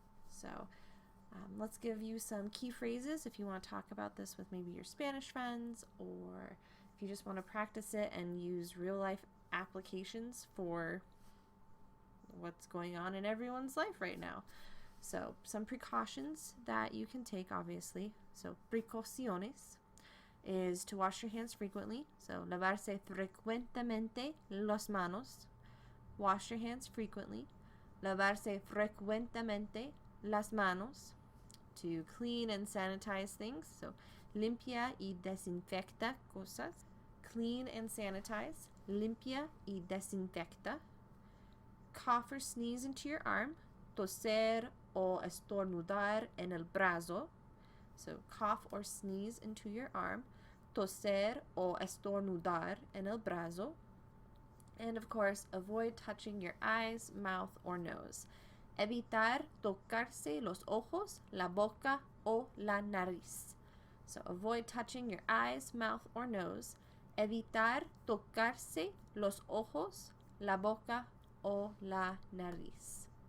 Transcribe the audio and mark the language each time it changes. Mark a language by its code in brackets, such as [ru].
[en] So, let's give you some key phrases if you want to talk about this with maybe your Spanish friends, or if you just want to practice it and use real life applications for what's going on in everyone's life right now. So some precautions that you can take, obviously. So precauciones is to wash your hands frequently. [es] So lavarse frecuentemente las manos. [en] Wash your hands frequently. [es] Lavarse frecuentemente las manos. [en] To clean and sanitize things. [es] So limpia y desinfecta cosas. [en] Clean and sanitize. [es] Limpia y desinfecta. [en] Cough or sneeze into your arm. [es] Toser o estornudar en el brazo. [en] So cough or sneeze into your arm. [es] Toser o estornudar en el brazo. [en] And of course, avoid touching your eyes, mouth, or nose. [es] Evitar tocarse los ojos, la boca, o la nariz. [en] So avoid touching your eyes, mouth, or nose. [es] Evitar tocarse los ojos, la boca, o la nariz.